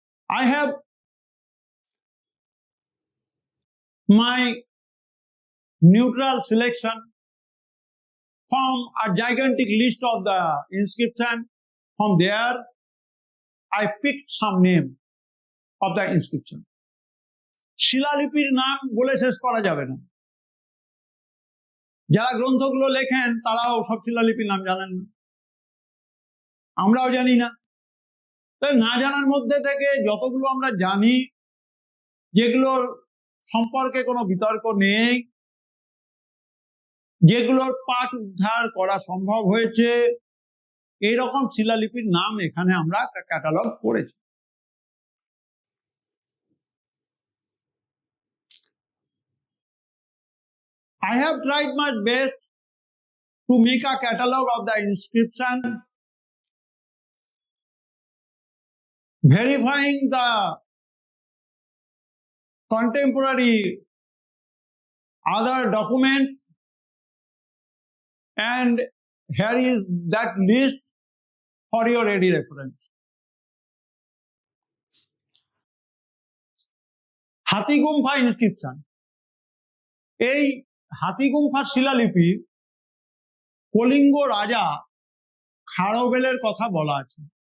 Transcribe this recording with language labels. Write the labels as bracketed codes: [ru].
[en] I have my neutral selection from a gigantic list of the inscription. From there, I picked some name of the inscription. [bn] শিলালিপির নাম বলে শেষ করা যাবে না। যারা গ্রন্থগুলো লেখেন তারাও সব শিলালিপির নাম জানেন না, আমরাও জানি না। তাই না জানার মধ্যে থেকে যতগুলো আমরা জানি, যেগুলোর সম্পর্কে কোনো বিতর্ক নেই, যেগুলোর পাঠ উদ্ধার করা সম্ভব হয়েছে, এইরকম শিলালিপির নাম এখানে আমরা ক্যাটালগ করেছি। [en] I have tried my best to make a catalog of the inscription, verifying the contemporary other document, and here is that list for your ready reference. [bn] Hathigumpha inscription, এই হাতিগুম্ফা শিলালিপি কলিঙ্গ রাজা খারবেলের কথা বলা আছে।